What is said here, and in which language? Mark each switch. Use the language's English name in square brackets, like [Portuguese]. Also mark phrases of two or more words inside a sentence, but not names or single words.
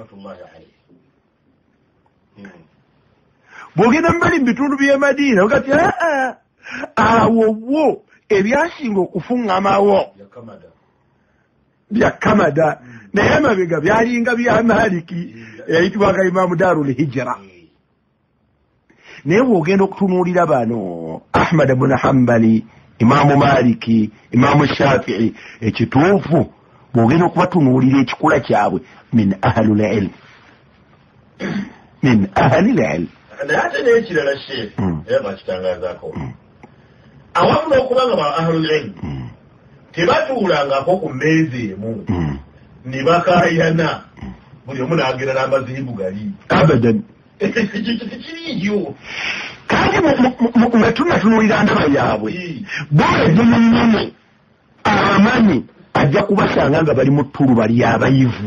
[Ganda] Bw'ogenda mbali mu bitundu by'e Madiina ogati awo wo ebyasinga okufuŋŋamawo bya Kamada naye amabega byalinga bya Maliki eyayitibwanga Imaamu Darul Hijra. Naye bw'ogenda okutunuulira bano Ahmad ibn Hanbali, Imaamu Maliki, Imaamu Shafii, ekituufu bw'ogenda okubatunuulira ekikula kyabwe [Arabic] من أهل العلم. من أهل العلم. [Ganda] Naye ate n'ekirala Sheikh era bakitangazaako awamu n'okubanga ba [Arabic] أهل العلم [Ganda] tebatuulangako ku mmeeza emu ne bakaayana buli omu n'agenda n'amazihibu gali abadan. Kiriyo kandi nga tunatunuulira ndaba yaabwe bw'olejje mu nnyini abamanyi ajja kubasanga nga bali mu ttulu bali abayivu.